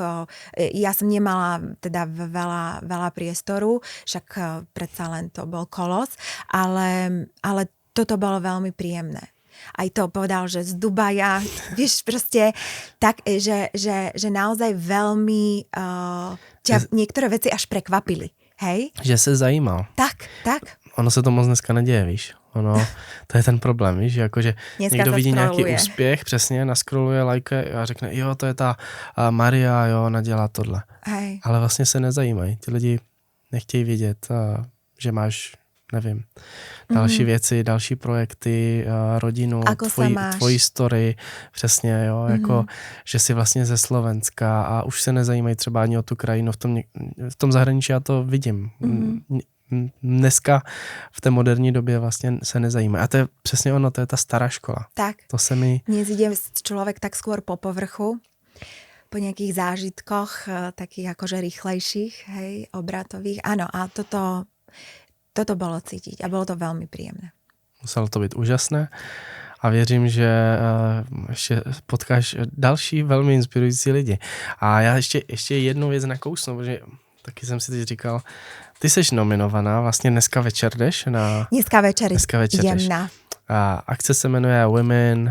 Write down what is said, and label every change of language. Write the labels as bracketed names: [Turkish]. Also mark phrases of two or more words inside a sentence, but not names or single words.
[Slovak] Ja som nemala teda veľa priestoru, však predsa len to bol kolos, ale toto bolo veľmi príjemné. Aj to povedal, že z Dubaja, vieš, proste tak, že naozaj veľmi ťa niektoré veci až prekvapili. Hej? [Czech] Že se zajímal. Tak. Ono se to moc dneska neděje, víš. To je ten problém, víš, jakože někdo vidí nějaký úspěch, přesně, naskroluje, lajkuje a řekne, jo, to je ta Maria, jo, ona dělá tohle. [Slovak] Hej. [Czech] Ale vlastně se nezajímají. Ti lidi nechtějí vědět, že máš nevím, další věci, další projekty, rodinu, [Slovak] Ako sa máš? [Czech] tvoji story, přesně, jo, jako, že jsi vlastně ze Slovenska a už se nezajímají třeba ani o tu krajinu, v tom zahraničí já to vidím. Dneska v té moderní době vlastně se nezajímá. A to je přesně ono, to je ta stará škola. Tak. To se mi... [Slovak] Dnes ide človek tak skôr po povrchu, po nejakých zážitkoch, takých akože rýchlejších, hej, obratových. Áno, a toto bolo cítiť a bolo to veľmi príjemné. [Czech] Muselo to být úžasné a věřím, že ještě potkáš další velmi inspirující lidi. A já ještě jednu věc nakousnu, protože taky jsem si teď říkal, ty jsi nominovaná, vlastně dneska večer jdeš na... [Slovak] Dneska večer idem [Czech] jdeš. [Slovak] na [Czech] A akce se jmenuje Women...